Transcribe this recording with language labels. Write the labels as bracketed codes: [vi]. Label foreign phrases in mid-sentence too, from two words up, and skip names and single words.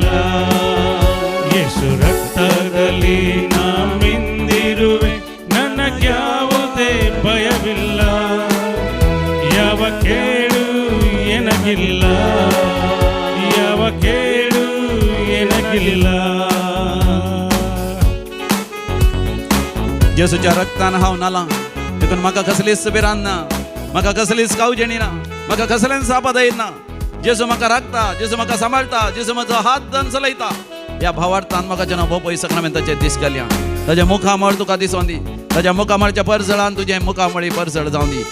[kn] ಯೇಸು ರಕ್ತದಲ್ಲಿ ನಾ ಮಿಂದಿರುವೆ, ನನಗ್ಯಾವುದೇ ಭಯವಿಲ್ಲ, ಯಾವ ಕೇಡು ಎನಗಿಲ್ಲ, ಯಾವ ಕೇಡು ಎನಗಿಲ್ಲ. [kok] जेसूच्या रक्तान हांव नाला, देखून म्हाका कसलीच भिरांत ना, म्हाका कसलीच कावजेणी ना, म्हाका कसलेंच आपद येना. जेसू म्हाका राखता, जेसू म्हाका सांबाळटा, जेसू म्हजो हात धन चलयता. ह्या भावार्थान म्हाका जेन्ना भोव पयस हांवें ताचे दीस घाल्या, ताच्या मुखामळ तुका दिसोन दी, ताच्या मुखामळच्या परजळान तुजें मुखामळी परजळ जावन दी.